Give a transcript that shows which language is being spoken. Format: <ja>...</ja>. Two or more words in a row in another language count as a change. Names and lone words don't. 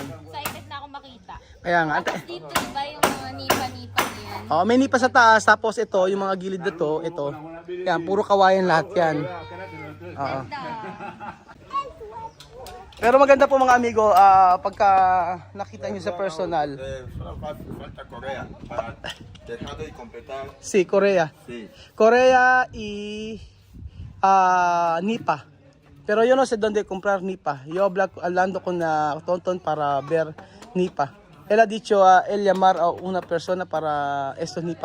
<tl>Excited na ako makita. Kaya nga. Tapos dito, diba yung mga nipa-nipa yan? Oh, may nipa sa taas, tapos ito, yung mga gilid na to, ito. Yan, puro kawayan lahat yan. Oo. Pero maganda po mga amigo, pagka nakita nyo sa personal.</tl> <es>Solo falta Corea para dejarlo y completar. Si Korea. Sí. Korea y nipa. Pero yo no sé dónde comprar nipa. Yo hablando con Tonton para ver nipa. Él ha dicho él llamar a una persona para estos nipa.</es>